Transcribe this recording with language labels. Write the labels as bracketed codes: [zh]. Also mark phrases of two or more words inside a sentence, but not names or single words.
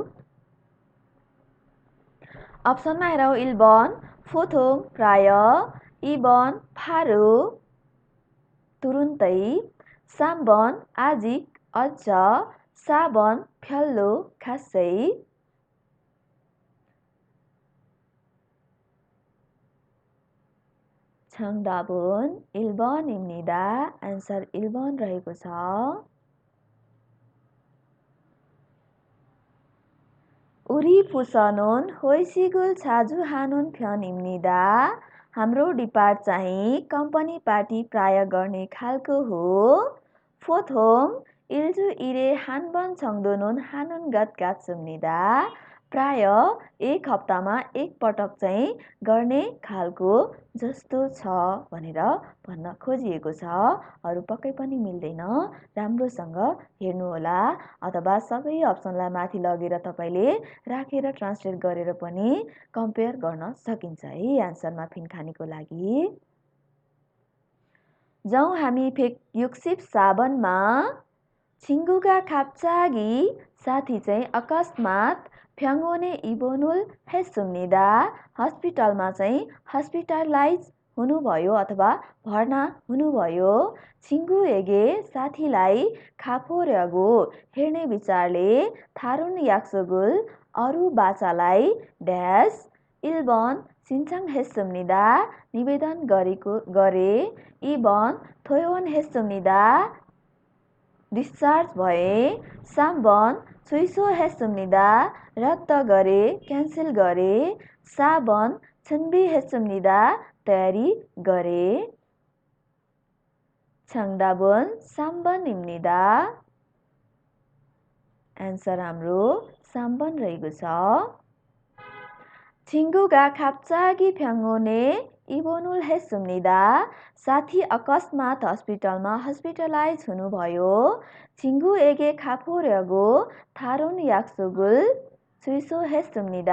[ne] अप्सनमा हेरौँ, [ko] 일번 보통 प्राय 이번 바로 तुरुन्तै 삼번 아직 अझ 사번 별로 खासै 정답은 1번입니다. [ne] answer 1번 रहेको छ. [ko] 우리 부서는 회식을 자주 하는 편입니다. [ne] हाम्रो डिपार्ट चाहिँ [en] company party [ne] प्राय गर्ने खालको हो. [ko] 보통 일주일에 한 번 정도는 하는 것 같습니다. [ne] प्राय एक हप्तामा एक पटक चाहिँ गर्ने खालको जस्तो छ भनेर भन्न खोजिएको छ. अरू पक्कै पनि मिल्दैन, राम्रोसँग हेर्नुहोला अथवा सबै अप्सनलाई माथि लगेर तपाईले राखेर ट्रान्सलेट गरेर पनि कम्पेयर गर्न सकिन्छ है आन्सरमा फिनखानेको लागि. जाउँ हामी [ko] 백육십 사번에 친구가 갑자기 [ne] साथी चाहिँ अकस्मात [ko] 병원에 입원을 했습니다. [ne] हस्पिटलमा चाहिँ हस्पिटलाइज हुनुभयो अथवा भर्ना हुनुभयो. 친구에게 साथीलाई खापो려고 हेर्ने विचारले [ko] 다른 약속을 [ne] अरू बाचालाई ड्यास [ko] 1번 신청했습니다. [ne] निवेदन गरे. [ko] 2번 퇴원했습니다. [ne] डिस्चार्ज भए. [ko] 3번 취소했습니다. [ne] रद्द गरे, क्यान्सल गरे. [ko] 4번 준비했습니다. [ne] तयारी गरे. [ko] 정답은 3번입니다. [ne] एन्सर हाम्रो 3번 रहेको छ. [ko] 친구가 갑자기 병원에 입원을 했습니다. [ne] साथी अकस्मात हस्पिटलमा हस्पिटलाइज हुनुभयो. [ko] 친구에게 가보려고 다른 약속을 취소했습니다.